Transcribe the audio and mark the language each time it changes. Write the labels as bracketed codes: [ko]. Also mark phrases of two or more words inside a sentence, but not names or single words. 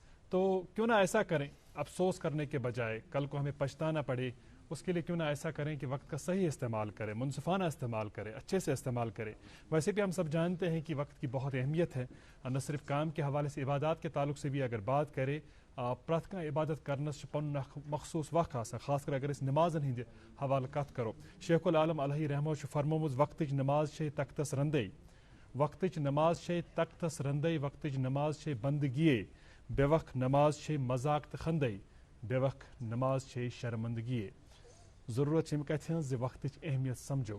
[hi] तो क्यों ना ऐसा करें, अफसोस करने के बजाय कल को हमें पछताना पड़े, उसके लिए क्यों ना ऐसा करें कि वक्त का सही इस्तेमाल करें, मुनसिफाना इस्तेमाल करें, अच्छे से इस्तेमाल करें। वैसे भी हम सब जानते हैं कि वक्त की बहुत अहमियत है, न सिर्फ काम के हवाले से, इबादत के ताल्लुक से भी अगर बात करें, [ks] प्रत का इबादत करना पन मखसूस वक्त खासकर अगर इस नमाजन हिंद हवाल कत करो। शेखुल आलम अलैहि रहमह फरमोमुज वक्तच नमाज शे तख्तस रंदई, वक्तच नमाज शे तख्तस रंदई, वक्तच नमाज शे बंदगिए, बेवक्त नमाज शे मजाक खंदई, बेवक्त नमाज शे शर्मंदगिए। ज़रूरत कत वक्तच अहमियत समझो।